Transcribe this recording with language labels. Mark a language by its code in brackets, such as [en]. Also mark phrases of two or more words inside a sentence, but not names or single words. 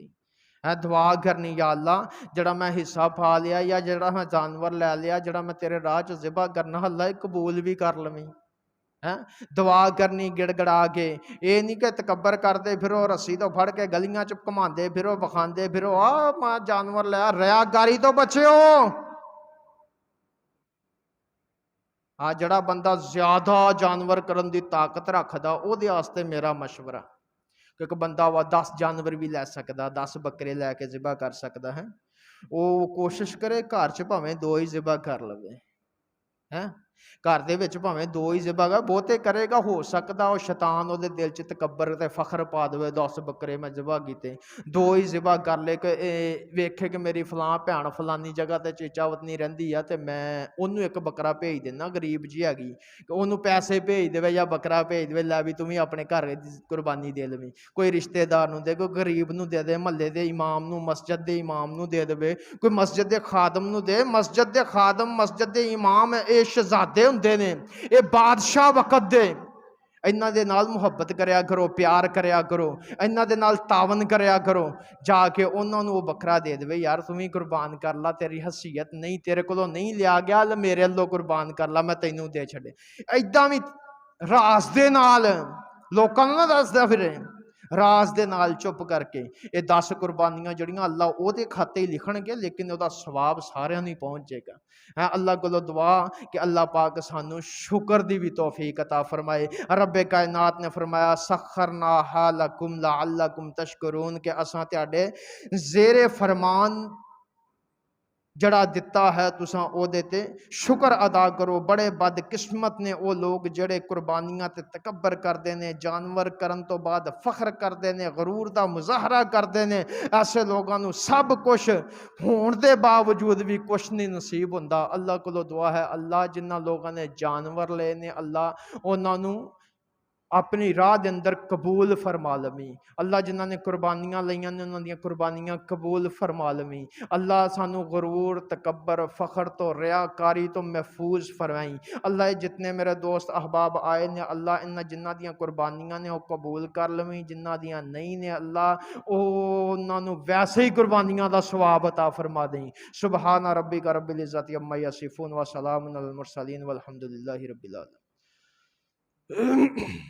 [pa] دعا کرنی یا اللہ جڑا میں حصہ پا لیا یا جڑا میں جانور لے لیا جڑا میں تیرے راہ چ ذبح کرنا اللہ قبول بھی کر لویں۔ دعا کرنی گڑ گڑا کے، اے نہیں کہ تکبر کردے پھرو رسی تو پھڑ کے گلیاں چ گھماندے پھرو بخاندے پھرو میں جانور لیا، ریاکاری تو بچیو۔ جڑا بندہ زیادہ جانور کرن دی طاقت رکھدا او دے واسطے میرا مشورہ، کیونکہ بندہ 10 جانور بھی لے سکدا، 10 بکرے لے کے ذبح کر سکدا ہے، وہ کوشش کرے گھر چ بھاویں 2 ہی ذبح کر لوے، گھر دے وچ بھاویں 2 ہی ذبح کر، بہتے کرے گا ہو سکدا او شیطان او دے دل چ تکبر تے فخر پا دے 10 بکرے میں ذبح کیتے، 2 ہی ذبح کر لے کہ ویکھے کہ میری فلاں بھੈਣ فلانی جگہ تے چیچا وطنی رہندی ہے تے میں اونوں ایک بکرا بھیج دینا، غریب جی ہیگی کہ اونوں پیسے بھیج دے یا بکرا بھیج دے، لے بھی تم بھی اپنے گھر دی قربانی دے لویں، کوئی رشتہ دار نو دے، کوئی غریب نو دے دے، محلے دے امام نو مسجد دے امام نو دے دے، کوئی مسجد دے خادم نو دے۔ مسجد دے خادم مسجد دے امام اے شہزادے ہوندے نے، اے بادشاہ وقت دے، انہاں دے نال محبت کریا کرو، پیار کریا کرو، انہاں دے نال تعاون کریا کرو، جا کے انہاں نو بکرا دے دے یار تم ہی قربان کر لا، تیری حیثیت نہیں، تیرے کولوں نہیں لیا گیا، میرے اللہ قربان کر لا، میں تینوں دے چھڑے۔ ایداں وی راز دے نال لوکاں نوں نہ دسدا پھرے، راز دے نال چپ کر کے یہ 10 قربانیاں جڑیاں اللہ او دے کھاتے ہی لکھن گے لیکن او دا ثواب سارے نہیں پہنچ جائے گا۔ اللہ کو دعا کہ اللہ پاک سانو شکر دی بھی توفیق عطا فرمائے۔ رب کائنات نے فرمایا [ar] سخرناہا لکم لعلکم تشکرون [pa] کہ اساں تہاڈے زیر فرمان جڑا دتا ہے تساں او دے تے شکر ادا کرو۔ بڑے بد قسمت نے او لوگ جڑے قربانیاں تے تکبر کردے نے، جانور کرن تو بعد فخر کردے نے، غرور دا مظاہرہ کردے نے، ایسے لوگاں نو سب کچھ ہون دے باوجود بھی کچھ نہیں نصیب ہوندا۔ اللہ کولو دعا ہے اللہ جنہاں لوگاں نے جانور لے نے اللہ انہاں نو اپنی راہ دے اندر قبول فرما لویں۔ اللہ جنہاں نے قربانیاں لیاں نے انہاں دیاں قربانیاں قبول فرما لویں۔ اللہ سانو غرور تکبر فخر تو ریاکاری تو محفوظ فرمائیں۔ اللہ جتنے میرے دوست احباب آئے نے اللہ انہاں جنہاں دیاں قربانیاں نے وہ قبول کر لویں، جنہاں دیاں نہیں نے اللہ انہاں نو ویسے ہی قربانیاں دا ثواب عطا فرما دیں۔ [ar] سبحان ربک رب العزت عما یصفون وسلام علی المرسلین والحمد للہ رب العالمین۔